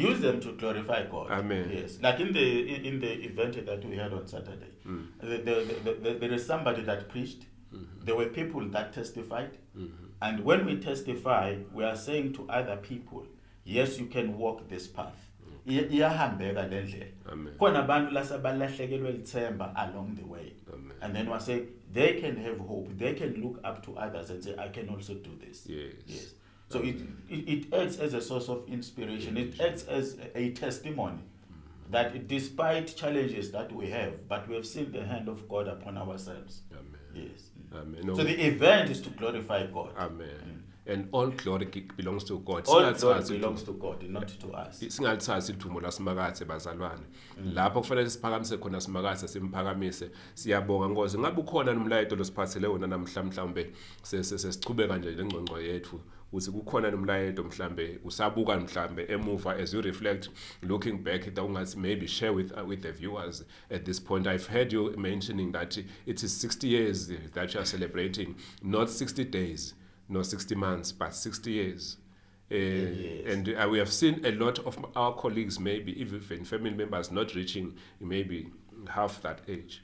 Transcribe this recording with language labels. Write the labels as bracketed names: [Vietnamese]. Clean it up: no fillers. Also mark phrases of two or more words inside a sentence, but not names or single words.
[English] Use them to glorify God. Amen. Yes. Like in the event that we had on Saturday, there is somebody that preached. There were people that testified. And when we testify, we are saying to other people, yes, you can walk this path. [Swati] Iyahambeka le ndlela. Amen. Khona abantu lasabalahlekelwe lithemba [English] along the way. Amen. And then we say they can have hope. They can look up to others and say, I can also do this. Yes. Yes. So it acts as a source of inspiration. It acts as a testimony that despite challenges that we have, but we have seen the hand of God upon ourselves. Amen. Yes. Amen. So the event is to glorify God. Amen. And all glory belongs to God. All glory belongs to God, not to us. [Swati] Singalithathi ithumo lasimakathe bazalwane. Lapho kufanele siphakamise khona simakathe simphakamise. Siyabonga Nkosi. Ngabe ukhona nomlayeto losiphathele wona namhla mhlambe sesichubeka nje lengcongco yethu. Uthi kukhona nomlayeto mhlambe usabuka mhlambe emuva [English] as you reflect, looking back at ungathi maybe share with the viewers at this point. I've heard you mentioning that it is 60 years that you are celebrating, not 60 days, not 60 months, but 60 years. Yes. And we have seen a lot of our colleagues, maybe even family members, not reaching maybe half that age.